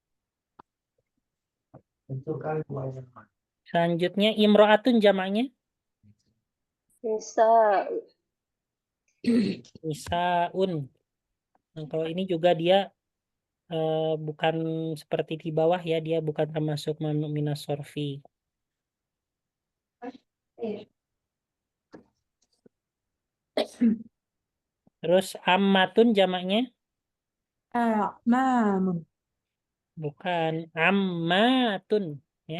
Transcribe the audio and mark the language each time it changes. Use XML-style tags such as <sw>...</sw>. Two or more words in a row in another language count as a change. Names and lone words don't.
<id>Selanjutnya imro'atun jamaknya Nisa. nisaun. Nah, kalau ini juga dia bukan seperti di bawah ya, dia bukan termasuk</id> <ar>ممنوع من الصرف.</ar> <id>Terus ammatun jamaknya A'mamun. bukan ammatun ya.</id>